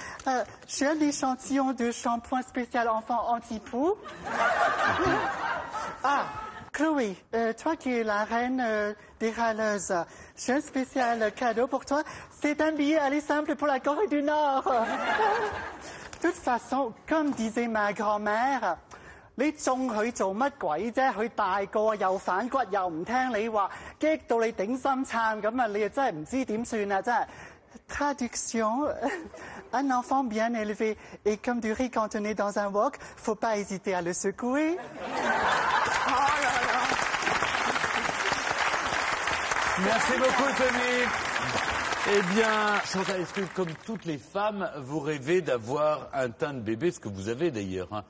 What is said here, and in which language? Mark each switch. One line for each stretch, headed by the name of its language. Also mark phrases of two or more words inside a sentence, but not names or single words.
French: J'ai un échantillon de shampoing spécial enfant anti-poux. Chloé, toi qui es la reine des râleuses, j'ai un spécial cadeau pour toi. C'est un billet aller simple pour la Corée du Nord. De toute façon, comme disait ma grand-mère,
Cantonese: 你送佢做乜鬼啫？佢大個又反骨又唔聽你話，激到你頂心杉咁啊！你又真係唔知點算啊！真係。
French: Traduction, un enfant bien élevé est comme du riz cantonné dans un wok, faut pas hésiter à le secouer. Oh là là. Merci beaucoup, Tony. Eh bien, Chantal, est-ce que, comme toutes les femmes, vous rêvez d'avoir un teint de bébé, ce que vous avez d'ailleurs, hein?